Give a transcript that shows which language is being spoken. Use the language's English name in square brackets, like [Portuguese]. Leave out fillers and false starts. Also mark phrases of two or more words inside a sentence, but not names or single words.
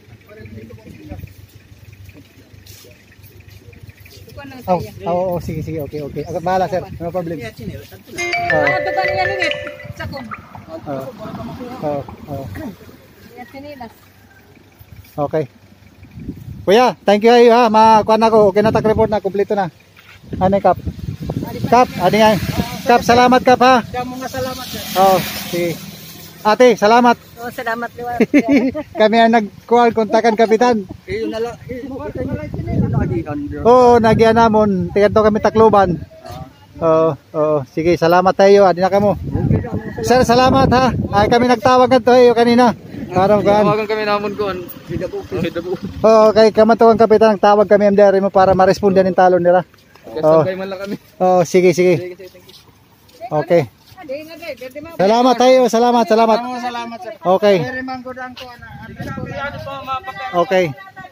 [Waray] Oh, sige, okay. Agad bahala, sir. [English] No problem. [Waray] Ano to ba niya lingit? Sakong. Yan sinilas. Okay. Kuya, [English] thank you [Waray] ayo ha. Makuan ako. Okay na tag-report na, kumpleto na. Ano kap? Kap, adi nga. Kap, salamat kap ha. Damo nga salamat sir. Oh, sige. Ate, salamat. Oh, salamat liwat. Kami ang nag-call, kontakan kapitan. Iyo na lang. Oo, nagyan namon. Tigan to kami Tacloban. Oo, sige, salamat tayo. Adi na kamo. Sir, salamat ha. Ay, kami nagtawag to ayo kanina. Para kan. Tawagan kami namon kuan. Hidabo. Oo, kay kamatawang kapitan tawag kami MDR mo para ma-respondan ng talon nila. Kasabay man lang kami. Oh, sige. Okay. Salamat tayo, salamat. Salamat sir. Okay. Very man gud ang kuan. Okay.